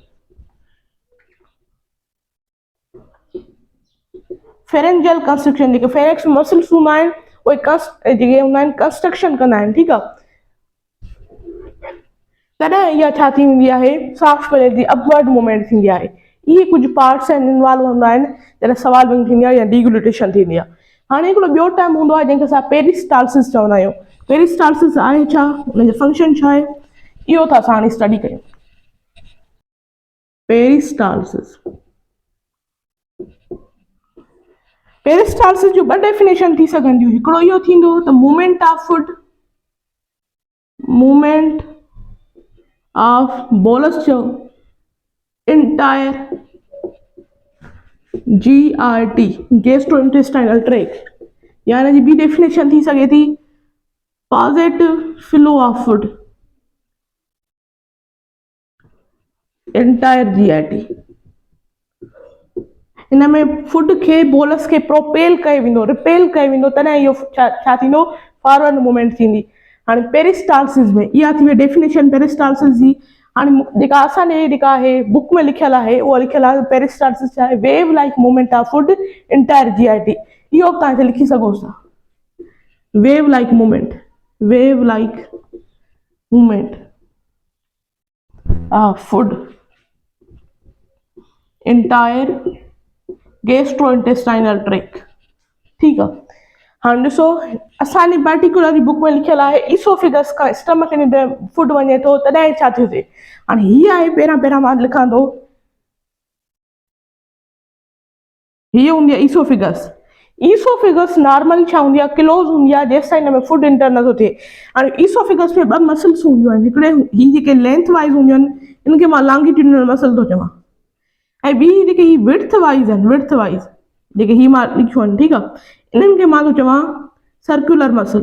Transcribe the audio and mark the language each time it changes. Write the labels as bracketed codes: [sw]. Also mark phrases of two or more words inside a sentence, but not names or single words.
[en] pharyngeal construction [sd] जेके [en] pharynx muscles [sd] हूंदा आहिनि उहे जेके हूंदा आहिनि कंस्ट्रक्शन कंदा आहिनि ठीकु आहे तॾहिं इहा छा थी वेंदी आहे [en] soft plate [sd] जी [en] upward movement [sd] थींदी आहे इहे कुझु पार्ट्स आहिनि इन्वॉल्व हूंदा आहिनि जॾहिं सवाल विंग थींदी आहे या डिग्लूटेशन थींदी आहे हाणे हिकिड़ो ॿियो टर्म हूंदो आहे जंहिंखे असां पेरिस्टालसिस चवंदा आहियूं पेरिस्टालसिस आहे छा हुनजो फंक्शन छा आहे इहो त असां हाणे स्टडी कयूं पेरिस्टालसिस पेरिस्टालसिस जूं ॿ डेफिनेशन थी सघंदियूं हिकिड़ो इहो थींदो त [en] movement of foot movement of bolus [sd] जो [en] entire GRT gastrointestinal tract [sd] यानी जी ॿी डेफिनेशन थी सघे थी [en] positive flow of food entire GRT [sd] हिन में फूड खे बोलस खे प्रोपेल कयो वेंदो रिपेल कयो वेंदो तॾहिं इहो छा थींदो [en] forward movement [sd] थींदी हाणे पेरिस्टालसिस में इहा थी वई डेफिनेशन पेरिस्टालसिस जी हाणे जेका असांजे जेका आहे बुक में लिखियल आहे उहा लिखियल आहे पेरिस्टालसिस छा आहे [en] wave like movement of food entire GRT [sd] इहो बि तव्हां हिते लिखी सघो था [en] wave like movement of food entire gastrointestinal tract [sd] ठीकु आहे हाणे ॾिसो असांजी [en] particular book [sd] में लिखियल आहे ईसोफिगस खां [en] stomach food [sd] वञे थो तॾहिं छा थो थिए हाणे हीअ आहे पहिरां मां लिखां थो हीअ हूंदी आहे ईसोफिगस नॉर्मल छा हूंदी आहे क्लोज़ हूंदी आहे जेसि ताईं हिन में [en] food enter [sd] नथो थिए हाणे ईसोफिगस में ॿ मसल्स हूंदियूं आहिनि हिकिड़े ही जेके [en] length wise [sd] हूंदियूं आहिनि इनखे मां [en] longitudinal muscle [sd] थो चवां ऐं ॿी जेके ही [en] width wise [sd] आहिनि जेके ही मां लिखियूं आहिनि ठीकु आहे इन्हनि खे मां थो चवां सर्कुलर